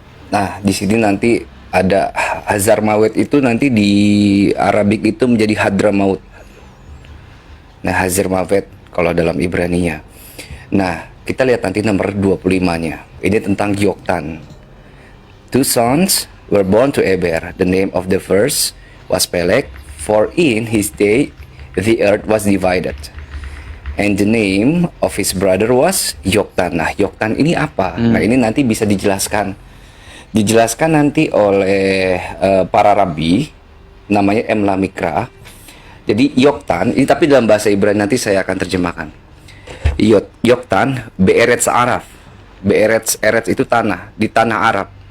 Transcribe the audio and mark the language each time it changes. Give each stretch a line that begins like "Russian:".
Indonesian: Nah, di sini nanti ada Hazarmawet itu nanti di Arabik itu menjadi Hadramaut. Nah, Hazarmawet kalau dalam Ibraninya. Nah, kita lihat nanti nomor 25-nya. Ini tentang Yoktan.
English: Two sons were born to Eber. The name of the first was Peleg, for in his day the earth was divided. And the name of his brother was Yoktan.
Indonesian: Nah, Yoktan ini apa? Nah, ini nanti bisa dijelaskan nanti oleh para rabi, namanya Emla Mikra. Jadi Yoktan ini, tapi dalam bahasa Ibrani nanti saya akan terjemahkan. Yoktan Be'eretz Araf. Be'eretz itu tanah, di tanah Arab.